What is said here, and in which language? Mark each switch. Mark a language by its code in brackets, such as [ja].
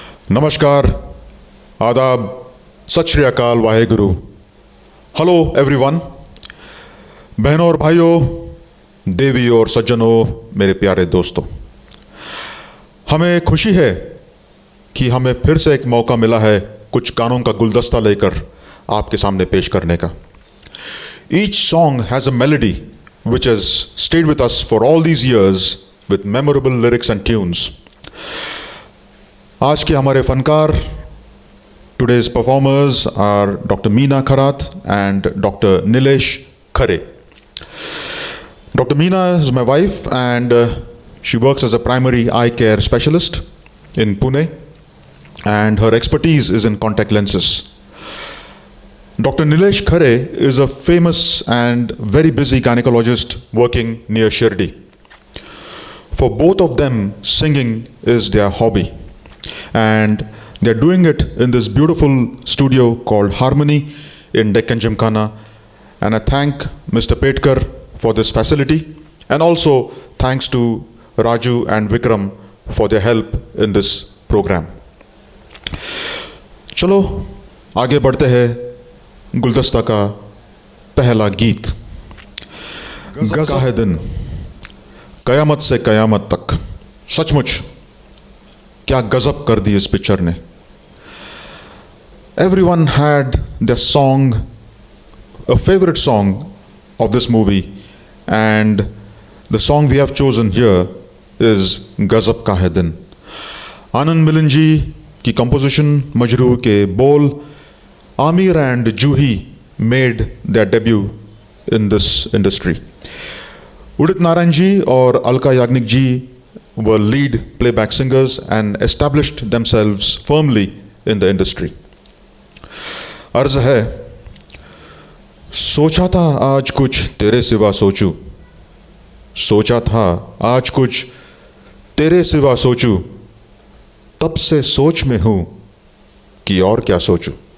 [hi] नमस्कार, आदाब, सत श्री अकाल, वाहेगुरु। [en] Hello everyone. [hi] बहनों और भाइयों, देवी और सज्जनों, मेरे प्यारे दोस्तों, हमें खुशी है कि हमें फिर से एक मौका मिला है कुछ गानों का गुलदस्ता लेकर आपके सामने पेश करने का। [en] Each song has a melody which has stayed with us for all these years with memorable lyrics and tunes. [hi] आज के हमारे फनकार, [en] today's performers are Dr. Meena Kharath and Dr. Nilesh Khare. Dr. Meena is my wife and she works as a primary eye care specialist in Pune and her expertise is in contact lenses. Dr. Nilesh Khare is a famous and very busy gynecologist working near Shirdi. For both of them, singing is their hobby. And they're doing it in this beautiful studio called Harmony in Deccan Gymkhana. And I thank Mr. Petkar for this facility, and also thanks to Raju and Vikram for their help in this program. [hi] चलो आगे बढ़ते हैं गुलदस्ता का पहला गीत। गज़ब का है दिन, कयामत से कयामत तक। सचमुच क्या गजब कर दी इस पिक्चर ने। [en] Everyone had their song, a favorite song of this movie, and the song we have chosen here is गजब का है दिन। [hi] आनंद मिलिंद जी की कंपोजिशन, मजरूह के बोल। [en] Aamir and Juhi made their debut in this industry. Udit Narayan ji और Alka Yagnik ji were lead playback singers and established themselves firmly in the industry. [hi] अर्ज है, सोचा था आज कुछ तेरे सिवा सोचूं, सोचा था आज कुछ तेरे सिवा सोचूं, तब से सोच में हूं कि और क्या सोचूं।